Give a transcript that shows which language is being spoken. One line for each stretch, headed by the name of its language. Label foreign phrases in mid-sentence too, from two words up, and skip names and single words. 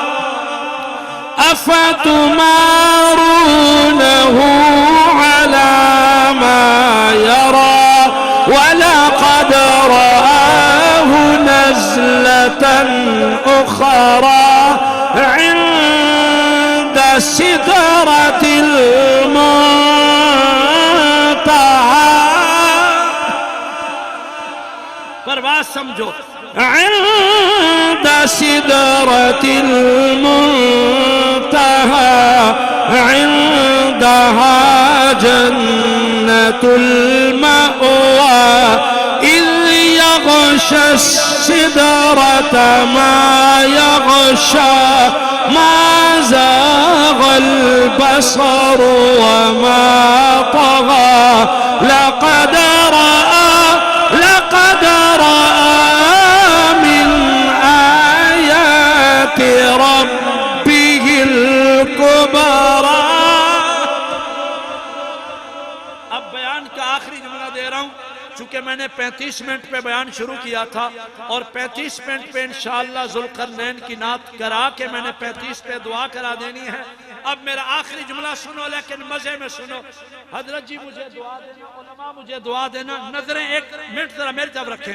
Arabic: أَفَتُمَارُونَهُ عَلَى مَا يَرَى وَلَقَدْ رَآهُ نَزْلَةً أُخْرَى عِندَ سِدْرَةِ الْمُنْتَهَى۔
Urdu: پرواز سمجھو،
Arabic: عند سدرة المنتهى عندها جنة المأوى إذ يغشى السدرة ما يغشى ما زاغ البصر وما طغى لقد رأى من آيات ربه الكبرى۔
Urdu: اب بیان کا آخری جملہ دے رہا ہوں، چونکہ میں نے 35 منٹ پہ بیان شروع کیا تھا اور 35 منٹ پہ انشاءاللہ ذوالقرنین کی نعت کرا کے میں نے 35 پہ دعا کرا دینی ہے۔ اب میرا آخری جملہ سنو، لیکن مزے میں سنو۔ حضرت جی مجھے دعا دینا، علماء مجھے دعا دینا، نظریں 1 منٹ ذرا میری طرف رکھیں۔